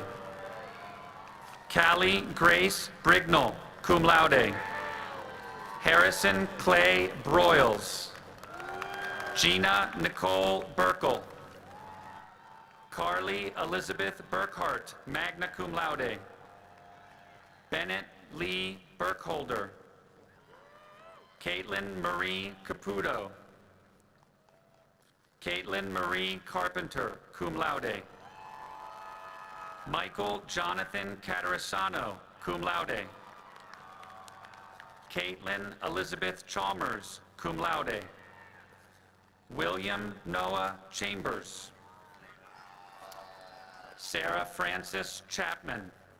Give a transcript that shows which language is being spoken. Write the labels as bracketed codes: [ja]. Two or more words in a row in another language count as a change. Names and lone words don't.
[en] Callie Grace Brignall, [la] cum laude. [en] Harrison Clay Broyles. Gina Nicole Burkle. Carly Elizabeth Burkhart, [la] magna cum laude. [en] Bennett Lee Burkholder. Caitlin Marie Caputo. Caitlin Marie Carpenter, [la] cum laude. [en] Michael Jonathan Catarasano, [la] cum laude. [en] Caitlin Elizabeth Chalmers, [la] cum laude. [en] William Noah Chambers. Sarah Frances Chapman.